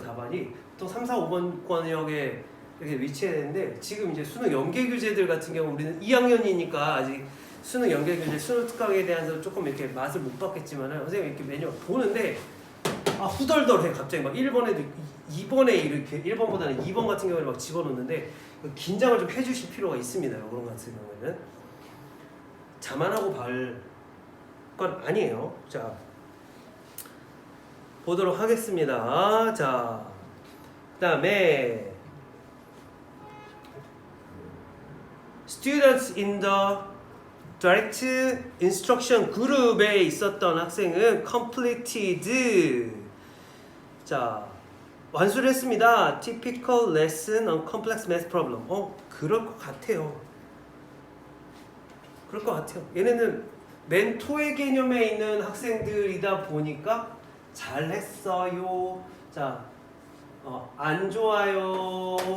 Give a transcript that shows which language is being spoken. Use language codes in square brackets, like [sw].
[ko] 답안이 또 3, 4, 5번권역에 이렇게 위치했는데, 지금 이제 수능 연계 규제들 같은 경우 우리는 2학년이니까 아직 수능 연계 규제, 수능 특강에 대해서 조금 이렇게 맛을 못 봤겠지만은 선생님이 이렇게 매년 보는데 후덜덜해. 갑자기 막 1번에도 2번에 이렇게 1번보다는 2번 같은 경우에 막 집어넣는데 긴장을 좀 해주실 필요가 있습니다. 그런 같은 경우에는 자만하고 발 건 아니에요. 자, 보도록 하겠습니다. [en] 자, 그다음에 Students in the Direct Instruction [ko] 그룹에 있었던 학생은 [en] completed. [ko] 자, 완수를 했습니다. [en] Typical lesson on complex math problem. [ko] 그럴 것 같아요. 그럴 것 같아요. 얘네는 멘토의 개념에 있는 학생들이다 보니까 잘했어요. 자, 안 좋아요.